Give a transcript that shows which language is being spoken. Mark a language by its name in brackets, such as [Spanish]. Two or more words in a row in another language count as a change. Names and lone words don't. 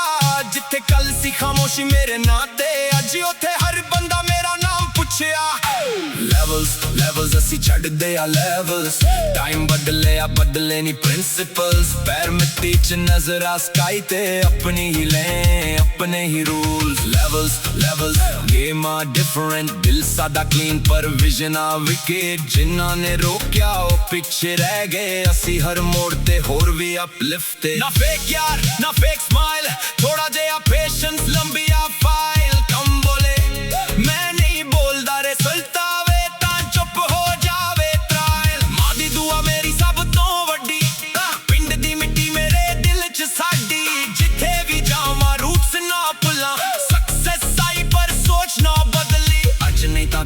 [Punjabi] ਜਿੱਥੇ ਕੱਲ ਸੀ ਖਾਮੋਸ਼ੀ ਮੇਰੇ ਨਾਂ ਤੇ, ਅੱਜ ਉੱਥੇ ਹਰ ਬੰਦਾ ਮੇਰਾ ਨਾਮ ਪੁੱਛਿਆ। levels ਅਸੀਂ ਛੱਡਦੇ ਆ levels ਟਾਈਮ ਬਦਲੇ ਆ ਬਦਲੇ ਨਹੀਂ principles ਪੈਰ ਮਿੱਟੀ ਚ ਨਜ਼ਰ ਆ sky ਤੇ ਆਪਣੀ ਹੀ ਲੈ ਆਪਣੇ ਹੀ rules [English] levels game [Punjabi] ਆ different ਦਿਲ ਸਾਡਾ clean ਪਰ vision ਆ wicked ਜਿਨ੍ਹਾਂ ਨੇ ਰੋਕਿਆ ਉਹ ਪਿੱਛੇ ਰਹਿ ਗਏ ਅਸੀਂ ਹਰ ਮੋੜ ਤੇ ਹੋਰ ਵੀ uplift ਤੇ ਨਾ fake ਯਾਰ ਨਾ [English] fake smile [Punjabi] ਥੋੜਾ ਜਿਹਾ patience ਲੰਬੀ ਆ file ਕੰਮ ਬੋਲੇ ਮੈਂ ਨਹੀਂ ਬੋਲਦਾ ਰਿਜ਼ਲਟ ਆਵੇ ਤਾਂ ਚੁੱਪ ਹੋ ਜਾਵੇ trial ਮਾਂ ਦੀ ਦੁਆ ਮੇਰੀ ਸਭ ਤੋਂ ਵੱਡੀ ਪਿੰਡ ਦੀ ਮਿੱਟੀ ਮੇਰੇ ਦਿਲ ਚ ਸਾਡੀ ਜਿੱਥੇ ਵੀ ਜਾਵਾਂ ਰੂਟਸ ਨਾ ਭੁੱਲਾਂ ਸਕਸੈਸ ਆਈ ਪਰ ਸੋਚ ਨਾ ਬਦਲੀ ਅੱਜ ਨਹੀਂ ਤਾਂ